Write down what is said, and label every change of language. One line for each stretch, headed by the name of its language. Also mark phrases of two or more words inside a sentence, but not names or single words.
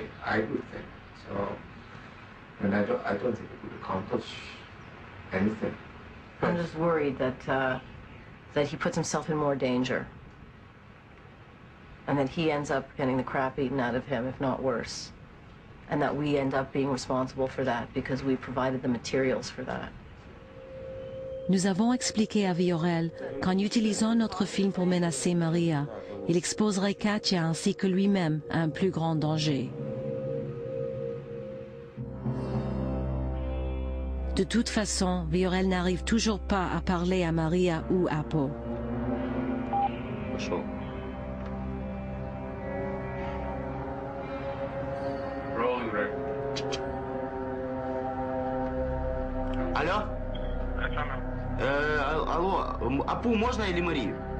English: I would think so, and I don't think it would accomplish anything. I'm just worried that he puts himself in more danger, and that he ends up getting the crap eaten out of him, if not worse, and that we end up being responsible for that because we provided the materials for that.
French: Nous avons expliqué à Viorel qu'en utilisant notre film pour menacer Maria, il exposerait Katia ainsi que lui-même à un plus grand danger. De toute façon, Viorel n'arrive toujours pas à parler à Maria ou à Apo.
Russian: Пошел. Алло? Алло, Апу можно или Марию?